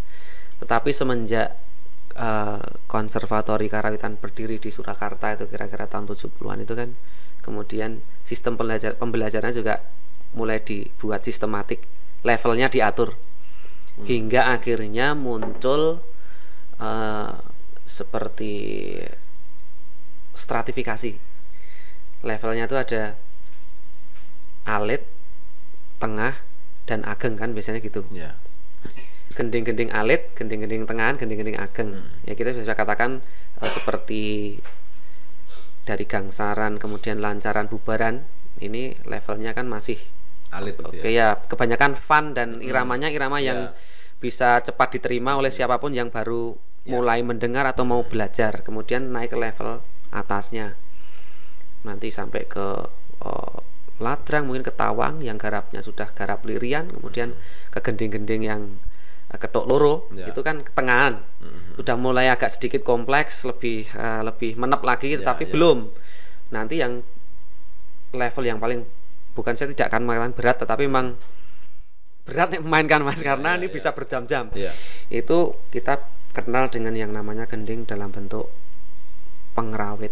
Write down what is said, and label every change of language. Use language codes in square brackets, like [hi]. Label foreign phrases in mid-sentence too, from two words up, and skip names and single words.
[id] Tetapi semenjak Konservatori Karawitan berdiri di Surakarta itu kira-kira tahun 70-an itu kan, kemudian sistem pembelajarannya juga mulai dibuat sistematik, levelnya diatur. hingga akhirnya muncul seperti stratifikasi. Levelnya itu ada alit, tengah, dan ageng kan biasanya gitu. Yeah. Gending-gending alit, gending-gending tengahan, gending-gending ageng. Ya kita bisa katakan seperti dari gangsaran kemudian lancaran bubaran, ini levelnya kan masih alit. Oke ya, kebanyakan fun dan iramanya irama yang bisa cepat diterima oleh siapapun yang baru mulai mendengar atau mau belajar. Kemudian naik ke level atasnya, nanti sampai ke ladrang, mungkin ke tawang yang garapnya sudah garap lirian, kemudian ke gending-gending yang ketok loro, itu kan ketengahan. Sudah mulai agak sedikit kompleks, lebih menep lagi, tapi belum. Nanti yang level yang paling, bukan saya tidak akan mengatakan berat, tetapi memang berat memainkan Mas, karena ini bisa berjam-jam. Itu kita kenal dengan yang namanya gending dalam bentuk pengrawit.